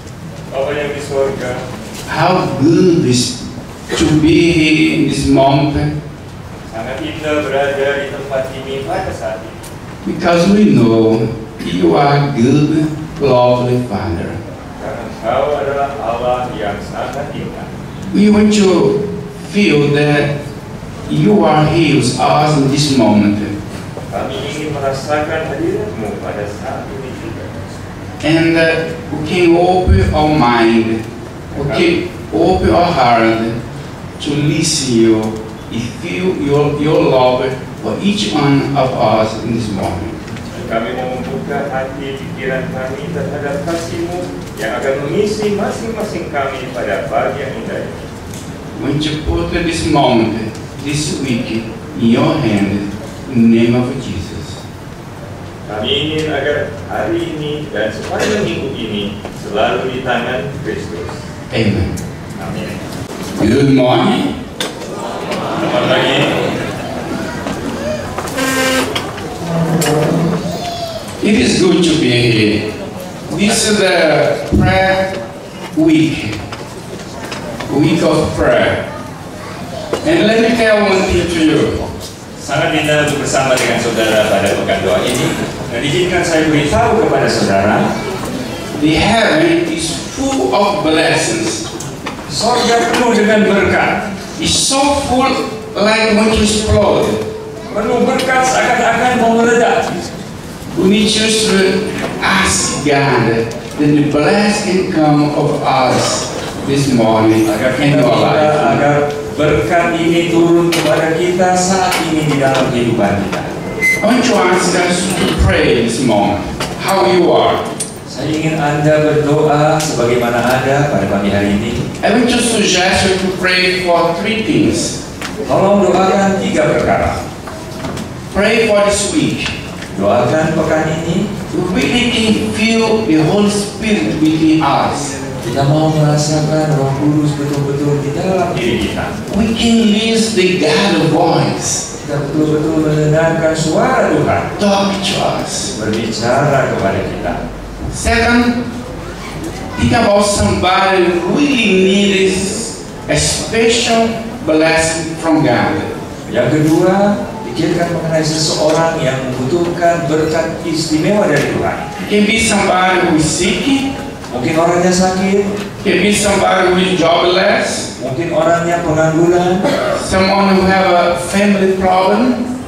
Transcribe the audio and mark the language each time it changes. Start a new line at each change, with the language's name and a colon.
English: how good is to be here in this moment,
Indonesian: Sangat indah berada di tempat ini pada saat ini.
English: because we know you are good, lovely Father.
Indonesian: Karena Engkau adalah Allah yang sangat indah.
English: We want to feel that you are here with us in this moment,
Indonesian: Kami ingin merasakan hadiratmu pada saat ini juga.
English: and we can open our mind, we can open our heart to listen you, feel your love for each one of us in this moment.
Indonesian: Kami mau membuka hati pikiran kami terhadap kasih-Mu yang akan mengisi masing-masing kami pada pagi yang indah ini.
English: When you put this moment, this week, in your hand, in the name of Jesus.
Indonesian: Kami ingin agar hari ini dan sepanjang minggu ini selalu di tangan Kristus.
English: Amen.
Indonesian: Amin.
English: Good morning.
Indonesian: Selamat pagi.
English: It is good to be here. This is the prayer week of prayer. And let me tell one thing to you.
Indonesian: Sangat indah untuk bersama dengan saudara pada pekan doa ini. Dan izinkan saya beritahu kepada saudara,
English: The heaven is full of blessings.
Indonesian: sorga penuh dengan berkat.
English: It's so full like when you explode.
Indonesian: Penuh berkat seakan-akan mau meledak.
English: We need just to ask God that the blessing come of us this morning
Indonesian: Agar
English: in
Indonesian: kita
English: our
Indonesian: minta
English: life.
Indonesian: agar berkat ini turun kepada kita saat ini di dalam kehidupan kita.
English: I want to ask us to pray this morning. How you are?
Indonesian: Saya ingin Anda berdoa sebagaimana ada pada pagi hari ini.
English: I want to suggest you to pray for 3 things.
Indonesian: Tolong doakan 3 perkara.
English: Pray for this week.
Indonesian: Doakan pekan ini.
English: We really can feel the Holy Spirit within us.
Indonesian: Kita mau merasakan Roh Kudus betul-betul di dalam diri kita.
English: We can listen the God voice
Indonesian: Kita betul-betul mendengarkan suara Tuhan
English: talk to us.
Indonesian: berbicara kepada kita.
English: Second, think about somebody who really needs a special blessing from God.
Indonesian: Yang kedua, pikirkan mengenai seseorang yang membutuhkan berkat istimewa dari Tuhan.
English: It can be somebody who is sick,
Indonesian: Mungkin orangnya sakit,
English: can be somebody who is jobless,
Indonesian: mungkin orangnya pengangguran,
English: someone who have a family problem.